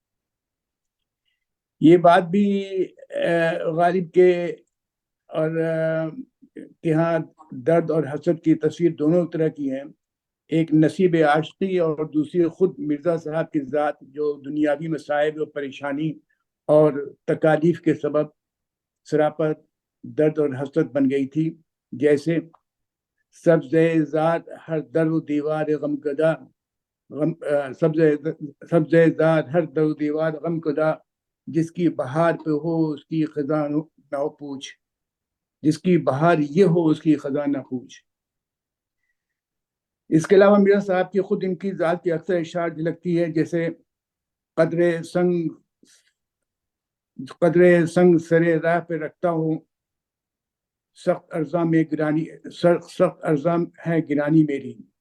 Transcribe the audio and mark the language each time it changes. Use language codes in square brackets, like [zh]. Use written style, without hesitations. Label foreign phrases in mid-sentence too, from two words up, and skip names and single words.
[ur] یہ بات بھی غالب کے اور کہ ہاں درد اور حسد کی تصویر دونوں طرح کی ہیں. ایک نصیب عاشقی اور دوسری خود مرزا صاحب کی ذات جو دنیاوی مصائب اور پریشانی اور تکالیف کے سبب سراپا درد اور حسرت بن گئی تھی. جیسے سبز ذات ہر در و دیوار غم کدا، سبز ذات ہر در و دیوار غم کدا، جس کی بہار پہ ہو اس کی خزاں نہ پوچھ، جس کی بہار یہ ہو اس کی خزاں نہ پوچھ. اس کے علاوہ مرزا صاحب کی خود ان کی ذات کی اکثر اشعار جھلکتی ہے، جیسے قدرے سنگ سرے راہ پہ رکھتا ہوں، سخت ارزاں ہے گرانی میری.